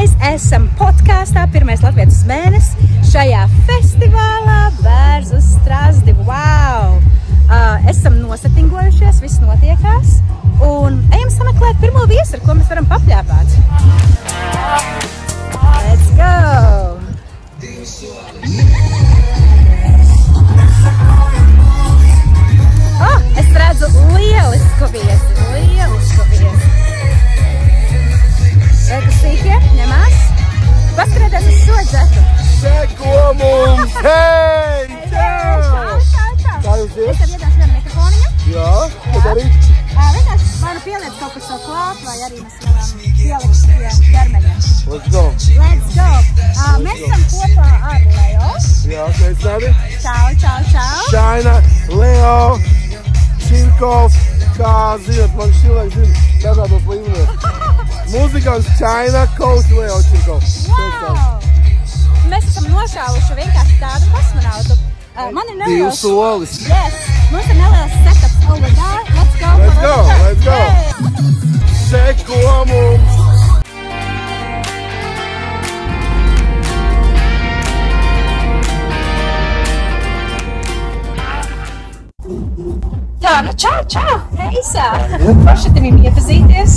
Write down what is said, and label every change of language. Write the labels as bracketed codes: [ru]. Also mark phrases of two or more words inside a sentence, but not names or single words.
[lv] esam podkāstā Pirmais latvietis mēnesis šajā festivālā Bērns uz Strazdi. Wow! Esam nosatingojušies, viss notiekās un ejam sameklēt pirmo viesu, ar ko mēs varam papļāpāt. [en] Let's go! [lv] Es redzu lielisku viesi. Reku sīkie, ņemās. Paskatieties uz šo džetu. Seko mums! Hei! Čau! Kā jūs iet? Es tev iedāšu vienu mikrofoniņu. Jā, ko darīt? Vienkārši vai nu pieliec kaut kas savu klāt, vai arī mēs varam pielikt pie ķermeņa. [en] Let's go! [lv] Mēs esam kopā ar Leo. Jā, sveicināti! Čau! China, Leo, Čirkovs, kā zināt, man cilvēki zina dažādos līmeņos. Muzikants China, coach Leo Čirkovs. Wow! Mēs esam nošāvuši vienkārši tādu kosmonautu. Man ir neliels... 2 solis. [en] Yes! [lv] Mums ir neliels setups [en] over there. Let's go! [lv] Seko mums! Tā, nu čau! Heisa! Paši tevim iepazīties.